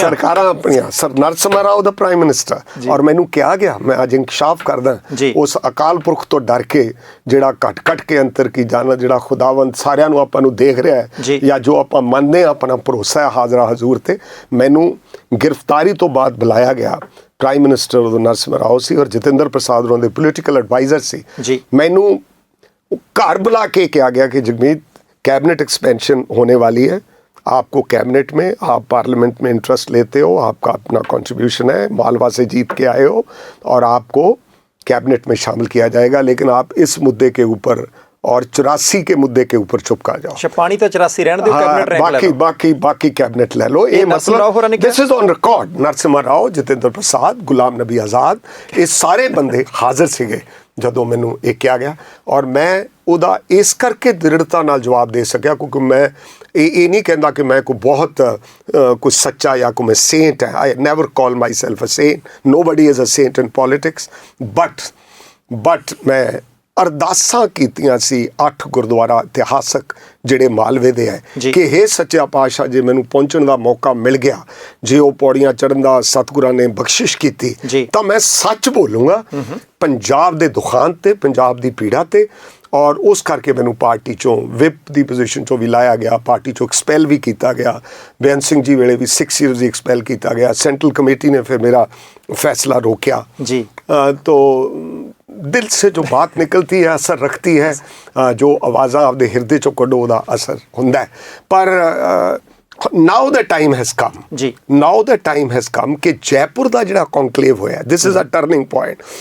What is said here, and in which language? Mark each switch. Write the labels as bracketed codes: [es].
[pa] ਸਰਕਾਰਾਂ ਆਪਣੀਆਂ, ਸਰ ਨਰਸਿਮਹਾ ਰਾਓ ਦਾ prime minister, ਔਰ ਮੈਨੂੰ ਕਿਹਾ ਗਿਆ, ਮੈਂ ਅੱਜ ਇੰਕਸ਼ਾਫ ਕਰਦਾ ਉਸ ਅਕਾਲ ਪੁਰਖ ਤੋਂ ਡਰ ਕੇ ਜਿਹੜਾ ਘਟ ਕੇ ਅੰਤਰ ਕੀ ਜਾਣਾ, ਜਿਹੜਾ ਖੁਦਾਵੰਦ ਸਾਰਿਆਂ ਨੂੰ ਆਪਾਂ ਨੂੰ ਦੇਖ ਰਿਹਾ ਹੈ ਜਾਂ ਜੋ ਆਪਾਂ ਮੰਨਦੇ ਹਾਂ, ਆਪਣਾ ਭਰੋਸਾ ਹੈ ਹਾਜ਼ਰਾ ਹਜ਼ੂਰ ਤੇ। ਮੈਨੂੰ ਗ੍ਰਿਫਤਾਰੀ ਤੋਂ ਬਾਅਦ ਬੁਲਾਇਆ ਗਿਆ, ਪ੍ਰਾਈਮ ਮਿਨਿਸਟਰ ਉਦੋਂ ਨਰਸਿਮਹਾ ਰਾਓ ਸੀ ਔਰ ਜਤਿੰਦਰ ਪ੍ਰਸਾਦ ਉਹਨਾਂ ਦੇ ਪੋਲੀਟੀਕਲ ਐਡਵਾਈਜ਼ਰ ਸੀ। ਮੈਨੂੰ ਘਰ ਬੁਲਾ ਕੇ ਕਿਹਾ ਗਿਆ ਕਿ ਜਗਮੀਤ, [hi] कैबिनेट एक्सपेंशन होने वाली है, आपको कैबिनेट में, आप पार्लियामेंट में इंटरेस्ट लेते हो, आपका अपना कंट्रीब्यूशन है, मालवा से जीत के आए हो और आपको कैबिनेट में शामिल किया जाएगा, लेकिन आप इस मुद्दे के ऊपर और 84 के मुद्दे के ऊपर चुप कर जाओ। अच्छा, पानी तो 84 रहने दो, कैबिनेट रैंक ले लो। बाकी कैबिनेट ले लो। [en] ये मतलब this is on record. [pa] Narasimha Rao, Jitendra Prasad, Ghulam Nabi Azad, ये सारे बंदे हाजिर सीगे ਜਦੋਂ ਮੈਨੂੰ ਇਹ ਕਿਹਾ ਗਿਆ ਔਰ ਮੈਂ ਉਹਦਾ ਇਸ ਕਰਕੇ ਦ੍ਰਿੜਤਾ ਨਾਲ ਜਵਾਬ ਦੇ ਸਕਿਆ ਕਿਉਂਕਿ ਮੈਂ ਇਹ ਨਹੀਂ ਕਹਿੰਦਾ ਕਿ ਮੈਂ ਕੋਈ ਬਹੁਤ ਕੁਝ ਸੱਚਾ ਜਾਂ ਕੋਈ ਮੈਂ ਸੇਂਟ ਹੈ। [en] I never call myself a saint, nobody is a saint in politics, [pa] but ਮੈਂ ਅਰਦਾਸਾਂ ਕੀਤੀਆਂ ਸੀ 8 ਗੁਰਦੁਆਰਾ ਇਤਿਹਾਸਕ ਜਿਹੜੇ ਮਾਲਵੇ ਦੇ ਹੈ ਕਿ ਹੇ ਸੱਚਾ ਪਾਤਸ਼ਾਹ, ਜੇ ਮੈਨੂੰ ਪਹੁੰਚਣ ਦਾ ਮੌਕਾ ਮਿਲ ਗਿਆ, ਜੇ ਉਹ ਪੌੜੀਆਂ ਚੜ੍ਹਨ ਦਾ ਸਤਿਗੁਰਾਂ ਨੇ ਬਖਸ਼ਿਸ਼ ਕੀਤੀ ਤਾਂ ਮੈਂ ਸੱਚ ਬੋਲੂੰਗਾ ਪੰਜਾਬ ਦੇ ਦੁਖਾਂਤ ਤੇ, ਪੰਜਾਬ ਦੀ ਪੀੜਾ ਤੇ। ਔਰ ਉਸ ਕਰਕੇ ਮੈਨੂੰ ਪਾਰਟੀ ਚੋਂ ਵਿਪ ਦੀ ਪੋਜੀਸ਼ਨ ਚੋਂ ਵੀ ਲਾਇਆ ਗਿਆ, ਪਾਰਟੀ ਚੋਂ ਐਕਸਪੈਲ ਵੀ ਕੀਤਾ ਗਿਆ। ਬੇਅੰਤ ਸਿੰਘ ਜੀ ਵੇਲੇ ਵੀ 6 ਈਅਰਸ ਦੀ ਐਕਸਪੈਲ ਕੀਤਾ ਗਿਆ। ਸੈਂਟਰਲ ਕਮੇਟੀ ਨੇ ਫਿਰ ਮੇਰਾ फैसला रोका जी। [hi] तो दिल से जो बात निकलती है असर रखती है, [pa] जो आवाज़ा आपके हिरदे चो कड्डो उहदा असर हुंदा है। [en] पर now the time has come जी, now the time has come [pa] कि जयपुर का जिहड़ा कॉन्कलेव होया, [en] This is a turning point.